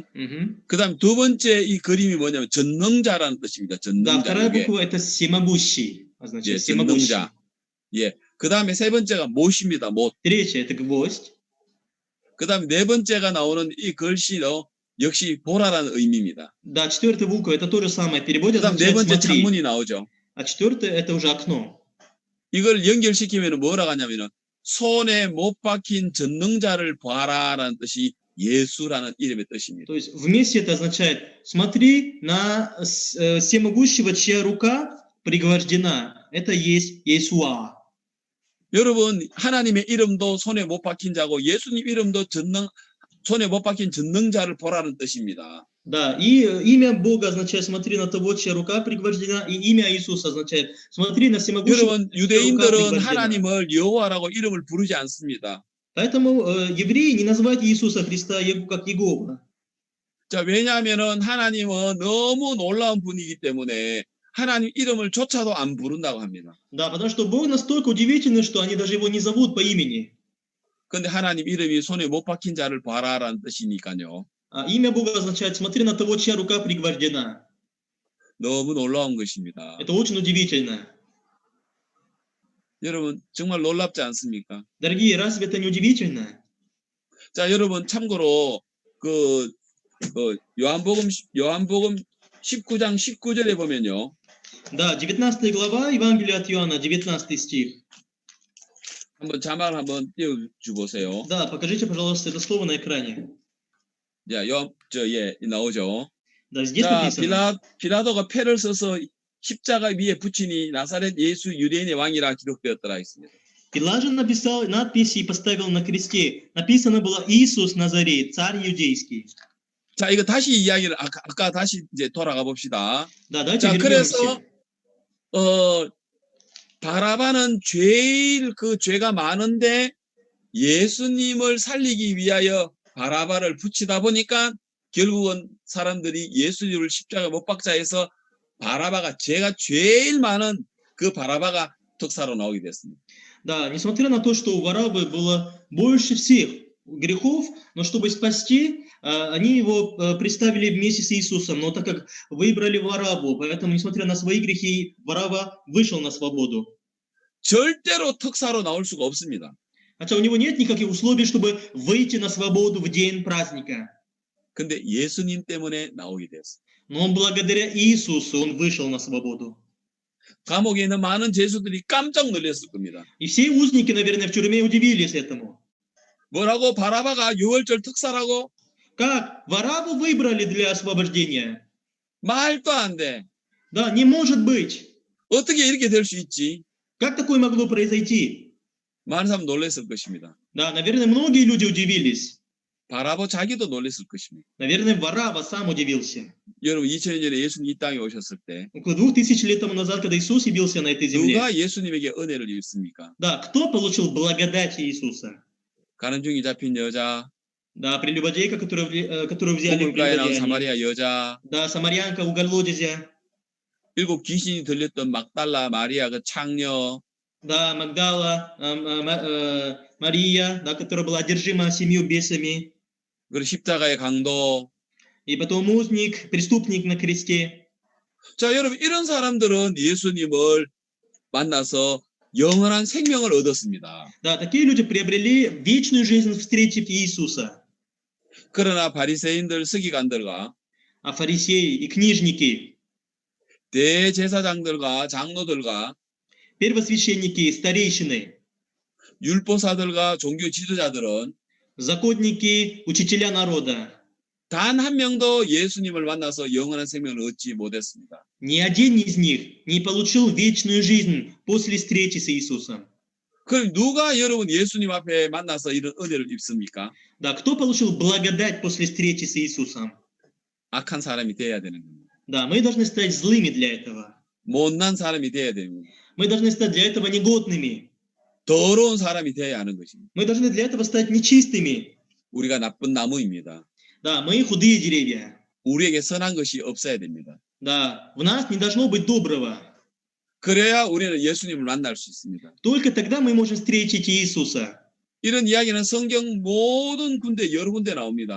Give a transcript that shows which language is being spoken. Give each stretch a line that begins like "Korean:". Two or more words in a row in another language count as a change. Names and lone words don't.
Korean: Мгм. 그 다음 두 번째 이 그림이 뭐냐면 전능자라는 뜻입니다.
Russian: Да,
Korean: 전능자.
Russian: вторая
Korean: 이게.
Russian: буква это всемогущий.
Korean: 예,
Russian: Означает всемогущий.
Korean: 전능자. 예. 그 다음에 세 번째가 못입니다. 못.
Russian: Третья это гвоздь.
Korean: 그 다음에 네 번째가 나오는 이 글씨도 역시 보라라는 의미입니다.
Russian: Да, четвертая буква это то же самое.
Korean: 그
Russian: Переводит
Korean: 다음 네
Russian: означает
Korean: 번째
Russian: смотри.
Korean: 창문이 나오죠.
Russian: А четвертое это уже окно.
Korean: 이걸 연결시키면 뭐라고 하냐면은 손에 못 박힌 전능자를 봐라라는 뜻이 예수라는 이름의 뜻입니다.
Russian: То есть вместе это означает смотри на всемогущего, чья рука пригвождена. Это есть Иесуа.
Korean: 여러분, 하나님의 이름도 손에 못 박힌 자고 예수님 이름도 손에 못 박힌 전능자를 보라는 뜻입니다.
Russian: Да, и имя Бога означает смотри на того, чья рука пригвождена, и имя Иисуса означает смотри на всемогущего,
Korean: 여러분,
Russian: чья рука
Korean: 유대인들은
Russian: пригвождена.
Korean: 하나님을 여호와라고 이름을 부르지 않습니다.
Russian: Поэтому евреи не называют Иисуса Христа как Егова.
Korean: 자, 왜냐하면은 하나님은 너무 놀라운 분이기 때문에 하나님 이름을 조차도 안 부른다고 합니다.
Russian: Да, потому что Бог настолько удивительный, что они даже его не зовут по имени.
Korean: 근데 하나님 이름이 손에 못 박힌 자를 봐라라는 뜻이니까요.
Russian: А имя Бога означает смотри на того, чья рука пригвождена.
Korean: 너무 놀라운 것입니다.
Russian: Это очень удивительно.
Korean: 여러분, 정말 놀랍지 않습니까?
Russian: Дорогие, разве это не удивительно?
Korean: 자, 여러분, 참고로 요한복음 19장 19절에 보면요.
Russian: Да, 19 глава Евангелия от Иоанна, 19 стих.
Korean: 한번 자막을 한번 띄워주 보세요.
Russian: Да, покажите, пожалуйста, это слово на экране.
Korean: 자, 나오죠.
Russian: Да, здесь
Korean: 자,
Russian: написано.
Korean: 빌라도가 패를 써서 십자가 위에 붙이니 나사렛 예수 유대인의 왕이라 기록되었더라 했습니다.
Russian: Пилат же написал надписи и поставил на кресте. Написано было Иисус Назарей, царь иудейский.
Korean: 자, 이거 다시 이야기를 아까 다시 이제 돌아가 봅시다.
Russian: Да, давайте
Korean: 자,
Russian: вернемся.
Korean: 그래서 바라바는 제일 그 죄가 많은데 예수님을 살리기 위하여 바라바를 붙이다 보니까 결국은 사람들이 예수님을 십자가 못 박자 해서 바라바가 죄가 제일 많은 그 바라바가 특사로 나오게 됐습니다.
Russian: Да, несмотря на то, что у Варабы было больше всех грехов, но чтобы спасти, они его представили вместе с Иисусом. Но так как выбрали Варавву, поэтому, несмотря на свои грехи, Варава вышел на свободу.
Korean: 절대로 특사로 나올 수가 없습니다.
Russian: Хотя у него нет никаких условий, чтобы выйти на свободу в день праздника.
Korean: 근데 예수님 때문에 나오게 되었어요.
Russian: Но благодаря Иисусу он вышел на свободу.
Korean: 감옥에 있는 많은 죄수들이 깜짝 놀랐을 겁니다.
Russian: И все узники, наверное, в тюрьме удивились этому.
Korean: 뭐라고? 바라바가 유월절 특사라고?
Russian: Как? Варавву выбрали для освобождения?
Korean: 말도 안 돼.
Russian: Да, не может быть.
Korean: 어떻게 이렇게 될 수 있지?
Russian: Как такое могло произойти?
Korean: 많은 사람 놀랐을 것입니다.
Russian: Да, наверное, многие люди удивились.
Korean: 바라바 자기도 놀랐을 것입니다.
Russian: Наверное, Варава сам удивился.
Korean: 여러분 2000년 전에 예수님 이 땅에 오셨을 때
Russian: Около 2000 лет тому назад, когда Иисус явился на этой земле.
Korean: 누가 예수님에게 은혜를 입습니까?
Russian: Да, кто получил благодать Иисуса?
Korean: 가는 중이 잡힌 여자,
Russian: Да, прелюбодейка, которую взяли в
Korean: 우물가에 나온
Russian: прелюбодеяние.
Korean: 사마리아 여자,
Russian: Да, самарянка у колодезя.
Korean: 7 귀신이 들렸던 막달라 마리아 그 창녀,
Russian: Да, Магдала, Мария, да, которая была одержима 7 бесами.
Korean: 그리고 십자가의 강도.
Russian: И потом узник, преступник на кресте.
Korean: 자, 여러분 이런 사람들은 예수님을 만나서 영원한 생명을 얻었습니다.
Russian: Да, такие люди приобрели вечную жизнь, встретив Иисуса.
Korean: 그러나 바리새인들, 서기관들과
Russian: А фарисеи и книжники,
Korean: 대제사장들과 장로들과
Russian: первосвященники, старейшины,
Korean: 율법사들과 종교 지도자들은
Russian: законники, учителя народа,
Korean: 단 한 명도 예수님을 만나서 영원한 생명을 얻지 못했습니다.
Russian: ни один из них не получил вечную жизнь после встречи с Иисусом.
Korean: 그럼 누가 여러분 예수님 앞에 만나서 이런 은혜를 입습니까?
Russian: Да, кто получил благодать после встречи с Иисусом?
Korean: 악한 사람이 돼야 되는 겁니다.
Russian: Да, мы должны стать злыми для этого.
Korean: 못난 사람이 돼야 되는 겁니다.
Russian: Мы должны стать для этого негодными.
Korean: 더러운 사람이 돼야 하는 것입니다.
Russian: Мы должны для этого стать нечистыми.
Korean: 우리가 나쁜 나무입니다.
Russian: Да, мы худые деревья.
Korean: 우리에게 선한 것이 없어야 됩니다.
Russian: Да, в нас не должно быть доброго.
Korean: 그래야 우리는 예수님을 만날 수 있습니다.
Russian: Только тогда мы можем встретить Иисуса.
Korean: 이런 이야기는 성경 모든 군데 여러 군데 나옵니다.